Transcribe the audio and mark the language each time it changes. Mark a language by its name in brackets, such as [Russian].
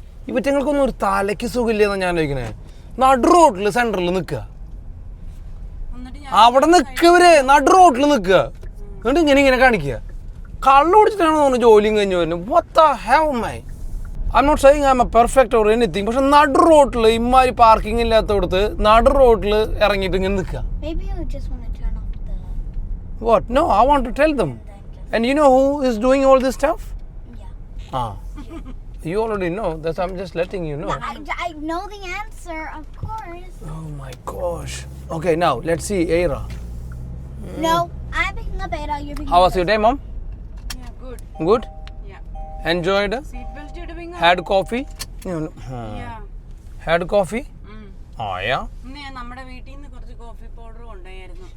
[Malayalam] ഇവറ്റങ്ങൾക്കൊന്നും ഒരു തലയ്ക്ക് സുഖമില്ലെന്നാ ഞാൻ ചോദിക്കണേ. നടു റോട്ടില് സെന്ററിൽ നിൽക്കുക, അവിടെ നിൽക്കവര് നടു റോട്ടിൽ നിൽക്കുക, എന്നിട്ട് ഇങ്ങനെ കാണിക്കുക. കള്ളു കുടിച്ചിട്ടാണോ തോന്നുന്നു ജോലിയും കഴിഞ്ഞു വരുന്നത്. [English] What the hell, man? I'm not saying I'm a perfect or anything. [Malayalam] പക്ഷെ നടു റോട്ടിൽ ഇമ്മാതിരി പാർക്കിംഗ് ഇല്ലാത്തടത്ത് നടു റോട്ടിൽ ഇറങ്ങിയിട്ട് ഇങ്ങനെ നിൽക്കുക. [English] Maybe you just want to turn off the... What? No, I want to tell them. And you know who is doing all this stuff? Yeah. You already know. That's I'm just letting you know. No, I know the answer, of course. Oh my gosh. Okay, now let's see Aira. No, I'm picking up Ada, you're picking How up was your day, Mom? Yeah, good. Good? Yeah. Enjoyed? [Malayalam] Seatbelt ഇടുവിങ്ങ. [English] Had coffee? Yeah. Had coffee? Oh, yeah. [Malayalam] ഇന്ന് ഞാൻ നമ്മുടെ വീട്ടിൽ നിന്ന് കുറച്ച് coffee powder കൊണ്ടുപോയായിരുന്നു.